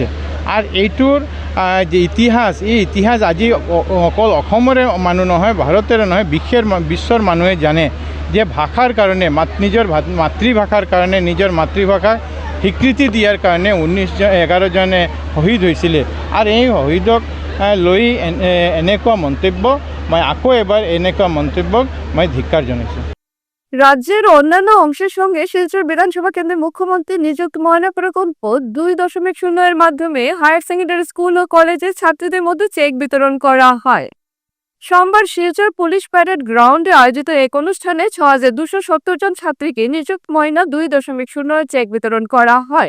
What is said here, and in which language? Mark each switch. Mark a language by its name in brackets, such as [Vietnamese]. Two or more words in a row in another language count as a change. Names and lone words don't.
[Assamese] আৰু এইটোৰ যে ইতিহাস, এই ইতিহাস আজি অকল অসমৰে মানুহ নহয়, ভাৰতৰে নহয়, বিশ্বৰ মানুহে জানে যে ভাষাৰ কাৰণে, নিজৰ মাতৃভাষাৰ কাৰণে, নিজৰ মাতৃভাষাক স্বীকৃতি দিয়াৰ কাৰণে 11 জনে শহীদ হৈছিলে। আৰু এই শহীদক লৈ এনেকুৱা মন্তব্য, মই আকৌ এবাৰ এনেকুৱা মন্তব্যক মই ধিক্কাৰ জনাইছোঁ। [Bangla] রাজ্যের অন্যান্য অংশের সঙ্গে শিলচর বিধানসভা কেন্দ্রে মুখ্যমন্ত্রী নিযুক্ত ময়না প্রকল্প 2.0 এর মাধ্যমে [English] higher secondary school [Bangla] ও কলেজের ছাত্রীদের মধ্যে চেক বিতরণ করা হয়। সোমবার শিলচর [English] police parade ground [Bangla] আয়োজিত এক অনুষ্ঠানে 6,270 জন ছাত্রীকে নিযুক্ত ময়না 2.0 চেক বিতরণ করা হয়।